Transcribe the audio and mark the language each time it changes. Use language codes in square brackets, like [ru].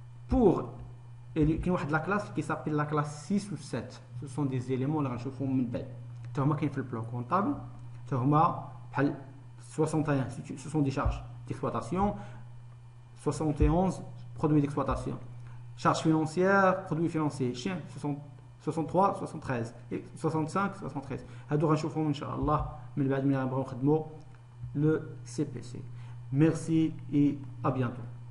[fr] pour [ar] كاين واحد [fr] لا كلاس qui s'appelle la classe 6 ou 7. ce sont des éléments [ar] اللي غنشوفوهم من بعد حتى هما كاين في البلان كونطابل حتى هما بحال 61 [fr] ce sont des charges d'exploitation 71 produits d'exploitation charges financières, produits financiers, 63 73 et 65 73. [ar] هادو غنشوفهم ان شاء الله من بعد ملي غنبغيو نخدموا le CPC. [fr] Merci et à bientôt.